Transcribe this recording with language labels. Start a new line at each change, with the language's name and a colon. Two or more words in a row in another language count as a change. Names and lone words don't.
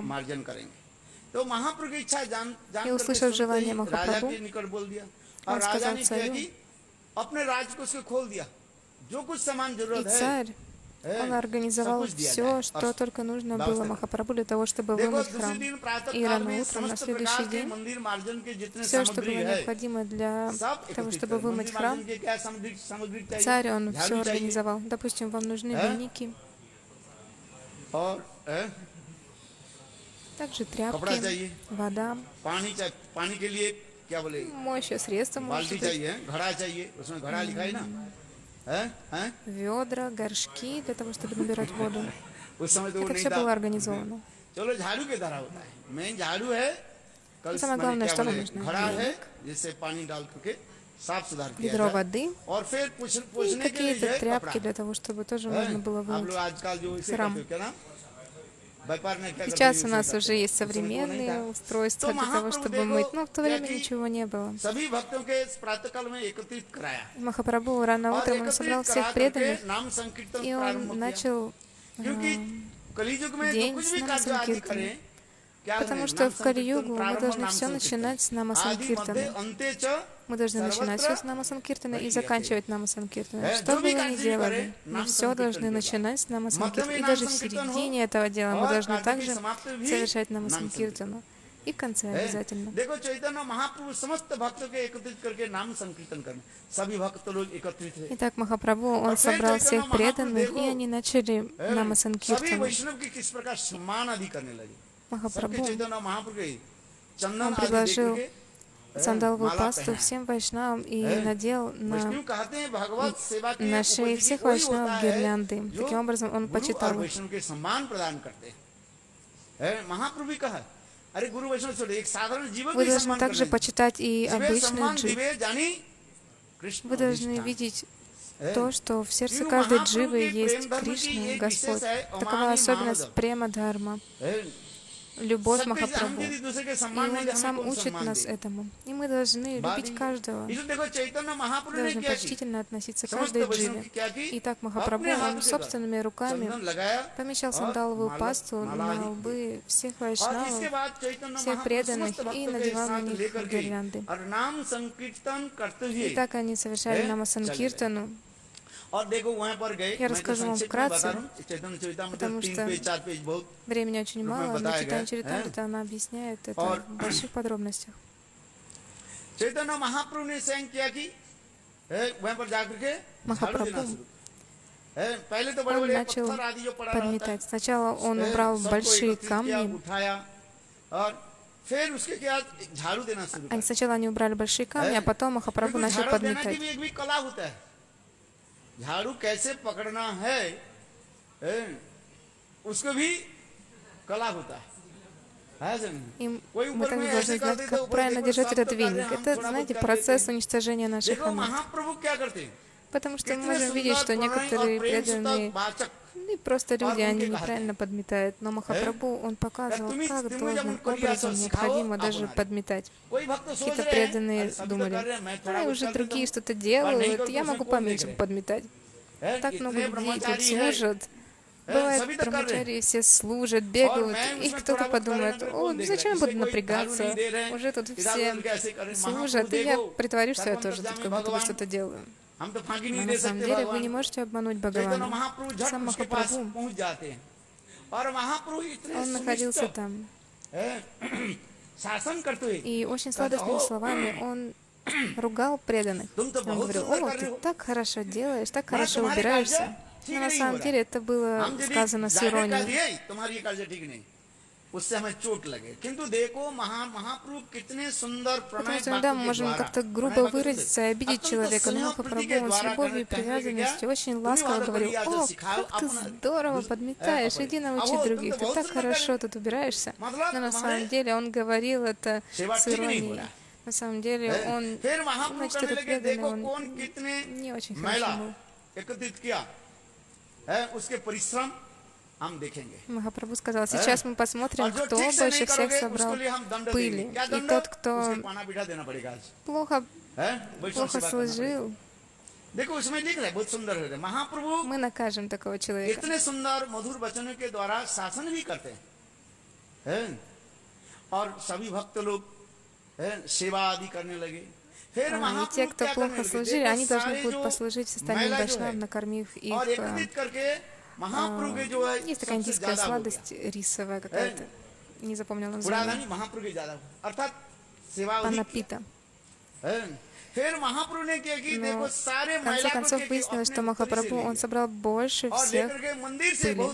Hindi: मार्जन करेंगे। तो महाप्रभु की इच्छा जान
Russian: И услышав желание
Hindi: राजा
Russian: Махапрабху,
Hindi: के निकट बोल दिया और
Russian: он
Hindi: राजा
Russian: сказал
Hindi: ने क्या
Russian: царю,
Hindi: कि अपने राज को उसको खोल दिया, जो कुछ सामान
Russian: и
Hindi: जरूरत है
Russian: царь, он организовал все, что только нужно было Махапрабху для того, чтобы вымыть храм. И рано утром, на следующий день, все, что было необходимо для того, чтобы вымыть храм, царь, он все организовал. Допустим, вам нужны веники,
Hindi: और
Russian: также тряпки, вода,
Hindi: पानी के लिए क्या बोले
Russian: моющее средство, может
Hindi: बाल्टी
Russian: быть,
Hindi: चाहिए, घड़ा चाहिए, उसमें घड़ा लिखा है ना, हैं?
Russian: ведра, горшки для того, чтобы набирать воду.
Hindi: उस समय तो वो
Russian: Это
Hindi: नहीं
Russian: все было
Hindi: था।
Russian: организовано.
Hindi: चलो झाड़ू के द्वारा होता है, मेन झाड़ू है, कल
Russian: самое
Hindi: मैंने
Russian: главное,
Hindi: क्या
Russian: что
Hindi: बोले,
Russian: вам нужно?
Hindi: घड़ा है जिससे पानी डाल करके साफ सुधार किया
Russian: Ведро
Hindi: जाए
Russian: воды
Hindi: और फिर
Russian: и
Hindi: पूछने के लिए
Russian: какие-то
Hindi: है
Russian: тряпки
Hindi: कपड़ा।
Russian: для того, чтобы тоже
Hindi: हैं?
Russian: можно было
Hindi: आप लोग
Russian: вымыть
Hindi: आजकल जो इसे
Russian: храм.
Hindi: करते हो क्या ना, व्यापार में क्या करते
Russian: Сейчас
Hindi: हो,
Russian: у
Hindi: इसे
Russian: нас
Hindi: करते
Russian: уже
Hindi: हो।
Russian: есть
Hindi: उस समय तो वो नहीं
Russian: современные
Hindi: था।
Russian: устройства
Hindi: तो
Russian: для того,
Hindi: महाप्रभु
Russian: чтобы
Hindi: देखो
Russian: мыть, но в то время
Hindi: क्या कि
Russian: ничего не было.
Hindi: सभी भक्तों के इस प्रातःकाल में एकत्रित कराया
Russian: Махапрабху рано
Hindi: और
Russian: утром он собрал
Hindi: एकत्रित
Russian: всех
Hindi: करा
Russian: преданных,
Hindi: करके नाम संकीर्तन
Russian: и
Hindi: प्रारंभ
Russian: он
Hindi: किया।
Russian: начал,
Hindi: क्योंकि कलियुग में जो
Russian: день
Hindi: कुछ
Russian: с
Hindi: भी
Russian: नाम
Hindi: कार्य आदि
Russian: संकीर्तन.
Hindi: करें क्या
Russian: Потому
Hindi: करें,
Russian: что
Hindi: नाम
Russian: в Кали-югу
Hindi: संकीर्तन
Russian: мы
Hindi: प्रारंभ
Russian: должны
Hindi: नाम
Russian: все
Hindi: संकीर्तन
Russian: начинать с Нама
Sanskrit: आदि मध्य
Russian: Санкиртана.
Sanskrit: अंत्य च
Russian: Мы должны начинать все с Нама Санкиртана и заканчивать Нама Санкиртана. Что бы вы ни делали, мы все должны начинать с Нама Санкиртана. И даже в середине этого дела мы должны также совершать Нама Санкиртану. И в конце обязательно.
Hindi: देखो चैतन्य महाप्रभु समस्त भक्तों के एकत्रित करके नाम संकीर्तन करने, सभी भक्त लोग एकत्रित थे।
Russian: Итак, Махапрабху, он собрал всех преданных, и они начали Нама
Hindi: सभी
Russian: Санкиртану.
Hindi: वैष्णव की किस प्रकार सम्मान आदि करने लगे। सबके
Russian: Махапрабху,
Hindi: चैतन्य महाप्रभु के चंदन
Russian: он
Hindi: आदि
Russian: предложил
Hindi: देख करके
Russian: сандаловую
Hindi: माला
Russian: пасту
Hindi: पहनाया।
Russian: всем вайшнавам и надел на
Hindi: वैष्णव कहते हैं भगवत सेवा के
Russian: на шее
Hindi: उपयोगी
Russian: всех
Hindi: वही
Russian: вайшнавов
Hindi: होता है
Russian: гирлянды.
Hindi: जो
Russian: Таким образом, он
Hindi: गुरु और
Russian: почитал их.
Hindi: वैष्णव के सम्मान प्रदान करते हैं। महाप्रभु भी कहा, अरे गुरु वैष्णव छोड़ो, एक साधारण जीवन
Russian: Вы
Hindi: भी
Russian: должны
Hindi: सम्मान
Russian: также
Hindi: करना है।
Russian: почитать и
Bangla: जीवे
Russian: обычный
Bangla: सम्मान
Russian: джив.
Bangla: दिवे जानी कृष्ण
Russian: Вы должны
Bangla: अधिष्ठान।
Russian: видеть то, что в сердце
Hindi: क्यों
Russian: каждой
Hindi: महाप्रभु
Russian: дживы
Hindi: के
Russian: есть
Hindi: प्रेम धर्म की
Russian: Кришна,
Hindi: एक
Russian: Господь.
Hindi: विशेष है,
Russian: Такова
Hindi: अमानी
Russian: особенность
Hindi: मानव।
Russian: према дхарма,
Hindi: है,
Russian: любовь
Hindi: सबके हम
Russian: Махапрабху.
Hindi: यदि दूसरे के
Russian: И
Hindi: सम्मान नहीं दे,
Russian: он
Hindi: हमें
Russian: сам
Hindi: कौन
Russian: учит
Hindi: सम्मान
Russian: нас
Hindi: दे?
Russian: этому. И мы должны любить каждого.
Hindi: इसलिए देखो चैतन्य महाप्रभु ने
Russian: Должны
Hindi: क्या की?
Russian: почтительно относиться к
Hindi: समस्त
Russian: каждой
Hindi: वैष्णव
Russian: дживе.
Hindi: की क्या की?
Russian: Итак, Махапрабху,
Hindi: अपने
Russian: он
Hindi: हाथों से
Russian: собственными руками
Hindi: चंदन लगाया
Russian: помещал
Hindi: और
Russian: сандаловую
Hindi: माला-
Russian: пасту
Hindi: माला
Russian: на
Hindi: आदि
Russian: лбы всех
Hindi: और इसके
Russian: вайшнавов,
Hindi: बाद चैतन्य
Russian: всех
Hindi: महाप्रभु
Russian: преданных
Hindi: समस्त
Russian: и
Hindi: भक्तों के
Russian: надевал на
Hindi: साथ
Russian: них
Hindi: लेकर के
Russian: гирлянды.
Hindi: और नाम संकीर्तन करते हुए
Russian: И так они совершали
Hindi: चले
Russian: Нама Санкиртану.
Hindi: और देखो वहां पर गए,
Russian: Я
Hindi: मैं तो
Russian: расскажу вам
Hindi: संक्षेप में
Russian: вкратце,
Hindi: बता रहा हूँ, चैतन्य चरितामृत
Russian: потому
Hindi: 3
Russian: что
Hindi: पेज 4 पेज बहुत,
Russian: Времени очень Группа мало, но
Hindi: बताया
Russian: читание
Hindi: गया,
Russian: Чаритамрита, она объясняет это
Hindi: और-
Russian: в больших подробностях.
Hindi: चैतन्य महाप्रभु ने स्वयं क्या की, वहां पर जाकर के झाड़ू महाप्रभु देना शुरू पहले तो बड़े
Russian: Он
Hindi: बड़े
Russian: начал
Hindi: पत्थर आदि जो पड़ा रहता है,
Russian: подметать. Сначала он убрал
Hindi: सबको
Russian: большие
Hindi: एकत्रित किया,
Russian: камни.
Hindi: उठाया और फिर उसके बाद झाड़ू देना शुरू किया।
Russian: Сначала они убрали большие камни, а потом Махапрабху
Hindi: क्योंकि
Russian: начал
Hindi: झाड़ू देने की
Russian: подметать.
Hindi: भी एक भी कला होता है, झाड़ू कैसे पकड़ना है, उसको भी कला होता है कि नहीं?
Russian: И
Hindi: कोई
Russian: мы
Hindi: ऊपर में
Russian: также
Hindi: ऐसे
Russian: должны
Hindi: कर
Russian: знать,
Hindi: देता,
Russian: как
Hindi: ऊपर
Russian: правильно
Hindi: देखो,
Russian: держать
Hindi: साफ
Russian: этот
Hindi: तो कर रहे
Russian: веник.
Hindi: हैं, हम
Russian: Это,
Hindi: थोड़ा
Russian: знаете,
Hindi: बहुत कर
Russian: процесс
Hindi: देते हैं।
Russian: уничтожения наших
Hindi: देखो
Russian: анат.
Hindi: महाप्रभु क्या करते हैं,
Russian: Потому что мы
Hindi: कितने
Russian: можем видеть,
Hindi: सुंदर
Russian: что
Hindi: प्रणय और
Russian: некоторые
Hindi: प्रेम सूतक
Russian: преданные,
Hindi: वाचक,
Russian: ну и просто люди,
Hindi: और
Russian: они
Hindi: उनके
Russian: неправильно подметают. Но Махапрабху, он показывал,
Hindi: तुम्हें-
Russian: как
Hindi: तुम्हें जब
Russian: должным
Hindi: उनको लिया
Russian: образом
Hindi: तो सिखाओ,
Russian: необходимо
Hindi: आप
Russian: даже
Hindi: बना रहे।
Russian: подметать.
Hindi: कोई भक्त तो सोच
Russian: Какие-то
Hindi: रहे हैं,
Russian: преданные
Hindi: अरे सभी तो कर
Russian: думали,
Hindi: रहे हैं, मैं थोड़ा
Russian: а
Hindi: बहुत
Russian: уже
Hindi: कर
Russian: другие
Hindi: देता
Russian: что-то
Hindi: हूँ। और नहीं
Russian: делают,
Hindi: करूँ,
Russian: я
Hindi: उसमें
Russian: могу
Hindi: कौन
Russian: поменьше
Hindi: देख रहे हैं?
Russian: подметать. Так
Hindi: इतने
Russian: много людей тут
Hindi: ब्रह्मचारी हैं,
Russian: служат. Бывает,
Hindi: सभी तो कर रहे हैं।
Russian: брамачари все служат,
Hindi: और
Russian: бегают,
Hindi: मैं
Russian: и
Hindi: उसमें
Russian: кто-то
Hindi: थोड़ा बहुत कर
Russian: подумает,
Hindi: रहा है,
Russian: о,
Hindi: कौन देख
Russian: зачем я
Hindi: रहा है?
Russian: буду
Hindi: इसलिए कोई
Russian: напрягаться,
Hindi: झाड़ू नहीं दे रहे हैं,
Russian: уже тут
Hindi: इधर
Russian: все
Hindi: उधर कैसे कर रहे हैं,
Russian: служат, и
Hindi: महाप्रभु
Russian: я
Hindi: देखो,
Russian: притворюсь, что я
Hindi: सर्वम
Russian: тоже тут
Hindi: तस्यामि
Russian: как будто бы
Hindi: भगवान।
Russian: что-то делаю.
Hindi: हम तो फांकी
Russian: Но
Hindi: नहीं
Russian: на
Hindi: दे
Russian: самом
Hindi: सकते
Russian: деле вы не
Hindi: भगवान।
Russian: можете обмануть
Hindi: चैतन्य
Russian: Бхагавана.
Hindi: महाप्रभु झट
Russian: Сам
Hindi: उसके पास
Russian: Махапрабху,
Hindi: पहुंच जाते हैं और महाप्रभु इतने
Russian: он находился
Hindi: सुनिष्ठ,
Russian: там.
Hindi: शासन करते हुए
Russian: И очень сладостными словами он ругал преданных.
Hindi: तुम तो
Russian: Он
Hindi: बहुत
Russian: говорил,
Hindi: सुंदर
Russian: о,
Hindi: कर रहे
Russian: ты
Hindi: हो,
Russian: так хорошо делаешь, так
Hindi: मैं
Russian: хорошо
Hindi: तुम्हारे
Russian: убираешься.
Hindi: कार्य ठीक
Russian: Но на
Hindi: नहीं हो
Russian: самом
Hindi: रहा।
Russian: деле это было
Hindi: हम यदि
Russian: сказано с
Hindi: जाहिर कर
Russian: иронией.
Hindi: दिए, तुम्हारी ये कार्य ठीक नहीं, उससे हमें चोट लगे, किंतु देखो महाप्रभु कितने सुंदर
Russian: Потому
Hindi: प्रणय
Russian: что иногда
Hindi: भक्ति
Russian: мы
Hindi: के
Russian: можем
Hindi: द्वारा,
Russian: как-то
Hindi: प्रणय
Russian: грубо
Hindi: भक्ति से,
Russian: выразиться и обидеть
Hindi: अत्यंत
Russian: человека, но
Hindi: स्नेह
Russian: Махапрабху,
Hindi: प्रीति के
Russian: он с
Hindi: द्वारा
Russian: любовью и
Hindi: कहने लगे,
Russian: привязанностью очень
Hindi: तुम्हें
Russian: ласково
Hindi: वादा
Russian: говорил,
Hindi: करिए,
Russian: о,
Hindi: सिखाओ
Russian: как ты
Hindi: अपना-
Russian: здорово подметаешь, иди научи
Hindi: तुम
Russian: других,
Hindi: तो
Russian: ты
Hindi: बहुत
Russian: так
Hindi: सुंदर
Russian: хорошо
Hindi: कर-
Russian: тут убираешься.
Hindi: मतलब
Russian: Но на
Hindi: तुम्हारे
Russian: самом деле он говорил это
Hindi: सेवा
Russian: с
Hindi: ठीक नहीं हो
Russian: иронией.
Hindi: रहा।
Russian: На самом деле он,
Hindi: फिर महाप्रभु
Russian: значит,
Hindi: कहने
Russian: этот
Hindi: लगे,
Russian: преданный,
Hindi: देखो
Russian: он
Hindi: कौन कितने
Russian: не очень
Hindi: मैला
Russian: хорошо был.
Hindi: एकत्रित किया है, उसके परिश्रम हम देखेंगे।
Russian: Махапрабху сказал, сейчас мы посмотрим,
Hindi: और जो
Russian: кто
Hindi: ठीक से
Russian: больше
Hindi: नहीं
Russian: всех
Hindi: करोगे,
Russian: собрал
Hindi: उसके लिए हम दंड
Russian: пыли.
Hindi: देंगे। क्या
Russian: И
Hindi: दंड?
Russian: тот, кто
Hindi: उसके पाना पीठा देना पड़ेगा आज।
Russian: плохо плохо служил,
Hindi: देखो उसमें लिख रहा है, बहुत सुंदर है, महाप्रभु
Russian: мы накажем такого человека.
Hindi: इतने सुंदर मधुर वचनों के द्वारा शासन भी करते हैं, और सभी भक्त लोग सेवा आदि करने लगे. फिर
Russian: И те, кто плохо служили, они должны будут послужить остальным вайшнавам, накормив их. Есть такая индийская сладость рисовая какая-то. Не запомнил название. Панапита. Но в конце концов выяснилось, что Махапрабху, он собрал больше всех пыли.